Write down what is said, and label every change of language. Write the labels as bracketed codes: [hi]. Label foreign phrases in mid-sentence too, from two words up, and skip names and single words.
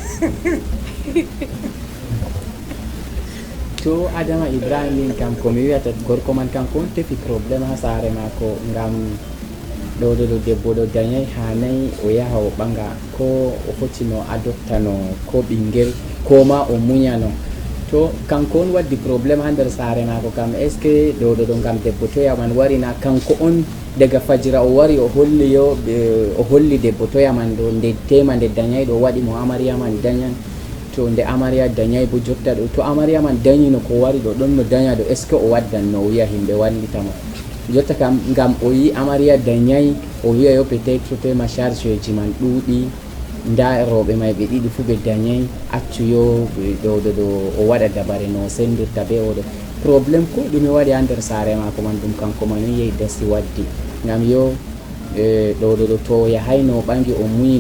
[ff] to Adama Ibrahim kam komi wiyata gorko man kanko on tefi probléme ha saare mako ngam ɗo debbo ɗo dañay hanayi o yaha o ɓanga ko o fotino adoptano ko ɓinguel ko ma o muñano to kanko on waddi probléme ha nder saare mako kam [fr] est ce que [ff] ɗo ngam debbo toyaman warina kanko on daga fajira o wari o holli debbo toyaman ɗo nde tema nde dañay ɗo waɗi mo amariya man dañan to nde amariya dañay bo jotta ɗo to amariya man dañino ko wari ɗo ɗon no daña ɗo [fr] est ce que [ff] o waddan no o wiya himɓe wallitamo jotta kam ngam o yi amariya dañay o wiya yo [fr] peut être [ff] tema charge ji man ɗuuɗi nda rewɓe may ɓe ɗiɗi fuu ɓe dañay accu yo ɗo o waɗa dabare no sendirta be oɗo probléme ko ɗume waɗi ha nder saare mako man ɗum kanko man on yehi dasi waddi ngam yo ɗo to o yahayno o ɓangi o muñino